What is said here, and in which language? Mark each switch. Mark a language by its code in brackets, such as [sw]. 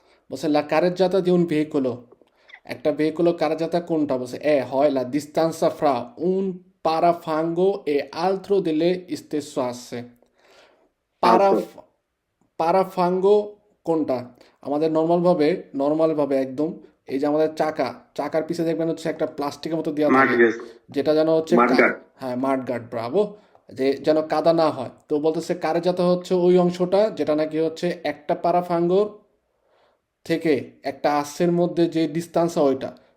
[bn] বলছে [it] la carreggiata di un veicolo, [bn] একটা ভেহিকুলো কারজাতা কোনটা? বলছে হয় [it] la distanza fra un parafango e altro delle stesso asse. [bn] পারাফাঙ্গো কোনটা? আমাদের নর্মালভাবে একদম এই যে আমাদের চাকার পিছে দেখবেন হচ্ছে একটা প্লাস্টিকের মতো দেওয়া থাকে, যেটা যেন হচ্ছে হ্যাঁ মাডগার্ড, ব্রাভো, যে যেন কাদা না হয়। তো বলতেছে কারজাতা হচ্ছে ওই অংশটা যেটা নাকি হচ্ছে একটা পারাফাঙ্গোর থেকে একটা আসের মধ্যে যে ডিস্টান্স হয় ওইটা।